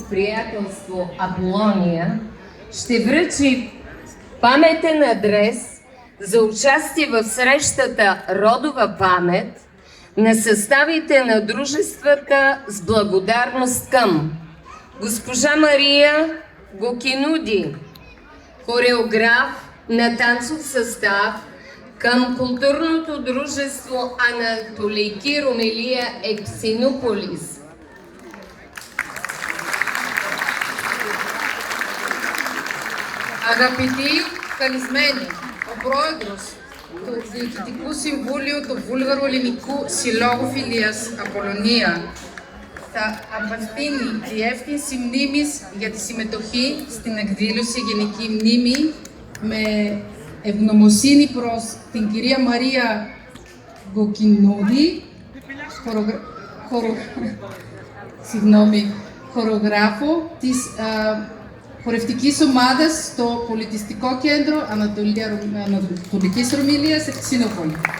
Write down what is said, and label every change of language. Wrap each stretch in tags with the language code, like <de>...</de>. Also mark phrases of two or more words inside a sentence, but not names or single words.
<bg>приятелство Аполония ще връчи паметен адрес за участие в срещата Родова памет на съставите на дружествата с благодарност към госпожа Мария Гокинуди, хореограф на танцов състав към културното дружество Анатолийки Ромелия Ексинополис.</bg> <el>Αγαπητοί καλεσμένοι, ο πρόεδρος του Διοικητικού Συμβούλιου του Βούλγαρου Ελληνικού Συλλόγου Φιλίας Απολωνία θα απευθύνει διεύθυνση μνήμης για τη συμμετοχή στην εκδήλωση Γενική Μνήμη με ευγνωμοσύνη προς την κυρία Μαρία Γκοκινούδη, χορογράφο της χορευτικής ομάδας στο Πολιτιστικό Κέντρο Ανατολικής Ρωμιλίας Ευξηνόπολη.</el>